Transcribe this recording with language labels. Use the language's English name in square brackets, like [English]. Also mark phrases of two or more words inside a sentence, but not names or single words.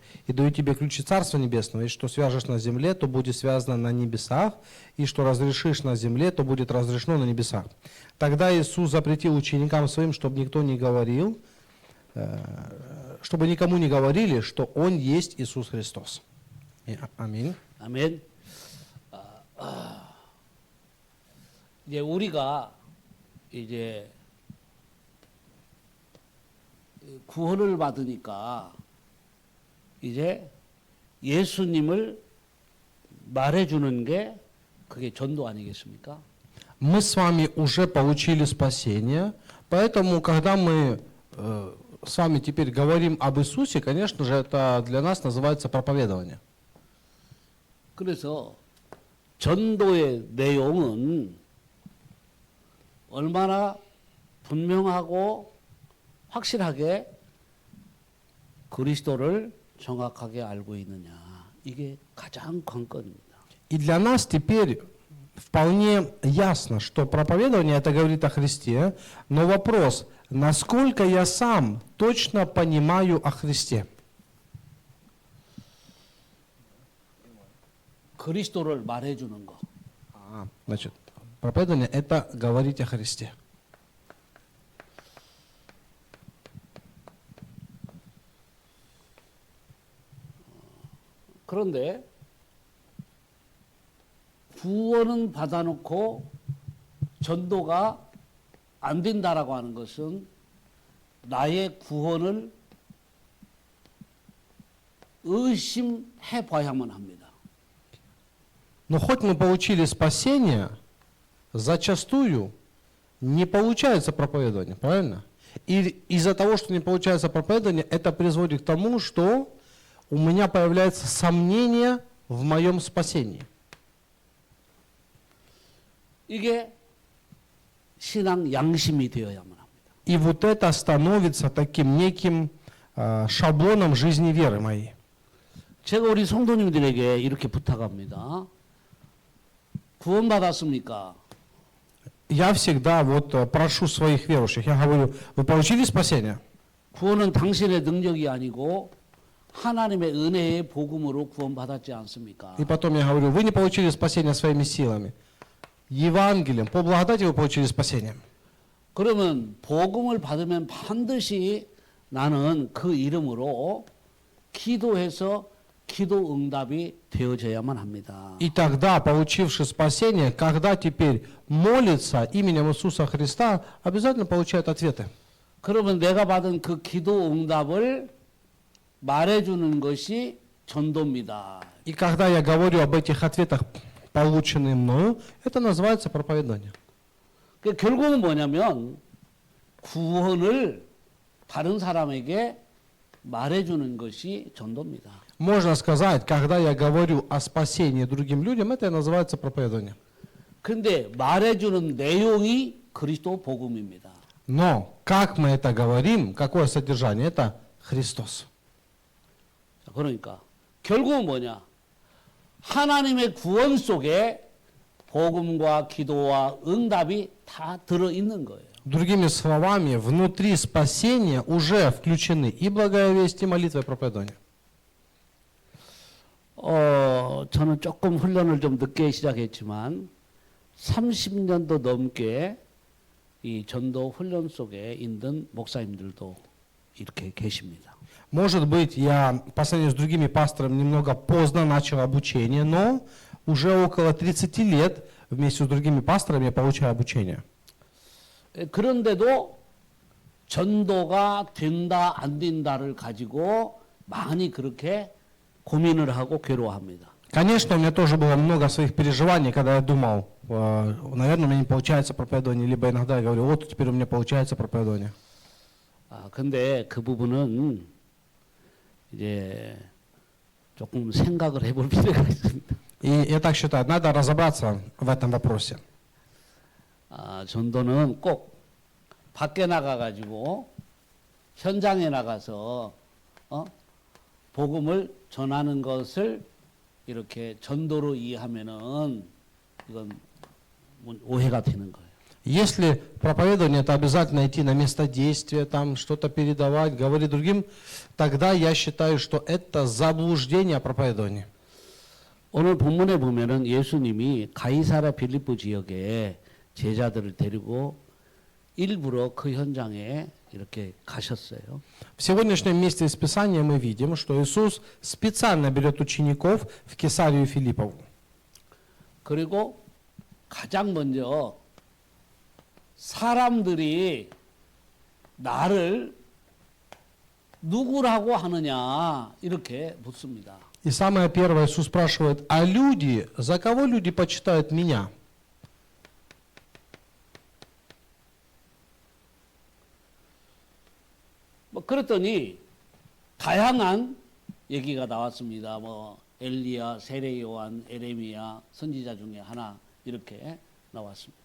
[Russian] И даю тебе ключи Царства Небесного, и что свяжешь на земле, то будет связано на небесах, и что разрешишь на земле, то будет разрешено на небесах. Тогда Иисус запретил ученикам своим, чтобы никто не говорил, чтобы никому не говорили, что Он есть Иисус Христос. Аминь. [Korean] 아멘. 이제 우리가 이제 구원을 받으니까 이제 예수님을 말해주는 게 그게 전도 아니겠습니까? [Russian] Мы с вами уже получили спасение, поэтому, когда мы с вами теперь говорим об Иисусе, конечно же, это для нас называется проповедование. [Korean] 그래서 전도의 내용은 얼마나 분명하고 확실하게 그리스도를 정확하게 알고 있느냐. 이게 가장 관건입니다. [Russian] И для нас теперь вполне ясно, что проповедование это говорит о Христе, но вопрос, насколько я сам точно понимаю о Христе. [Korean] 그리스도를 말해주는 거. [Russian] Значит, проповедование это говорить о Христе. [Korean] 그런데 구원은 받아놓고 전도가 안 된다라고 하는 것은 나의 구원을 의심해 봐야만 합니다. [Russian] Но хоть мы получили спасение, зачастую не получается проповедование, правильно? И из-за того, что не получается проповедование, это приводит к тому, что у меня появляется сомнение в моем спасении. [Korean] 이게 신앙 양심이 되어야만 합니다. [Russian] И вот это становится таким неким шаблоном жизни веры моей. [Korean] 제가 우리 성도님들에게 이렇게 부탁합니다. 구원받았습니까? [Russian] Я всегда вот прошу своих верующих, я говорю: вы получили спасение? [Korean] 구원은 당신의 능력이 아니고 하나님의 은혜의 복음으로 구원받았지 않습니까? [Russian] И потом я говорю: вы не получили спасение своими силами. Евангелием, по благодати вы получили спасение. [Korean] 그러면 복음을 받으면 반드시 나는 그 이름으로 기도해서 기도 응답이 되어져야만 합니다. [Russian] И тогда, получивший спасение, когда теперь молится именем Иисуса Христа, обязательно получает ответы. [Korean] 그러면 내가 받은 그 기도 응답을 말해주는 것이 전도입니다. [Russian] И когда я говорю об этих ответах, полученных мною, это называется проповедание. [Korean] 그 결국은 뭐냐면 구원을 다른 사람에게 말해주는 것이 전도입니다. [Russian] Можно сказать, когда я говорю о спасении другим людям, это и называется проповедание. [Korean] 그런데 말해주는 내용이 그리스도 복음입니다. [Russian] Но как мы это говорим, какое содержание? Это Христос. [Korean] 그러니까 결국은 뭐냐? 하나님의 구원 속에 복음과 기도와 응답이 다 들어있는 거예요. [Russian] Другими словами, внутри спасения уже включены и благая весть, и молитва, и проповедание. [Korean] 저는 조금 훈련을 좀 늦게 시작했지만 30년도 넘게 이 전도 훈련 속에 있는 목사님들도 이렇게 계십니다. [Russian] Может быть, я по сравнению с другими пасторами немного поздно начал обучение, но уже около 30 лет вместе с другими пасторами я получаю обучение. [Korean] 그런데도 전도가 된다 안 된다를 가지고 많이 그렇게 고민을 하고 괴로워합니다. [Russian] Конечно, у меня тоже было много своих переживаний, когда я думал, наверное, у меня не получается проповедование, либо иногда я говорю, вот теперь у меня получается проповедование. [Korean] 근데 그 부분은 이제 조금 생각을 해볼 필요가 있습니다. [Russian] И я так считаю, надо разобраться в этом вопросе. [Korean] 전도는 꼭 밖에 나가가지고 현장에 나가서 복음을 전하는 것을 이렇게 전도로 이해하면은 이건 오해가 되는 거예요. [Russian] Если проповедование, это обязательно идти на место действия, там что-то передавать, говорить другим, тогда я считаю, что это заблуждение о проповедовании. [Korean] 오늘 본문에 보면은 예수님이 가이사랴 빌립보 지역에 제자들을 데리고 일부러 그 현장에 이렇게 가셨어요. [Russian] В сегодняшнем месте из Писания мы видим, что Иисус специально берет учеников в Кесарию Филиппову. [Korean] 그리고 가장 먼저 사람들이 나를 누구라고 하느냐 이렇게 묻습니다. [Russian] И самое первое Иисус спрашивает, а люди, за кого люди почитают меня? [Korean] 그랬더니 다양한 얘기가 나왔습니다. 엘리야, 세례 요한, 에레미야, 선지자 중에 하나 이렇게 나왔습니다.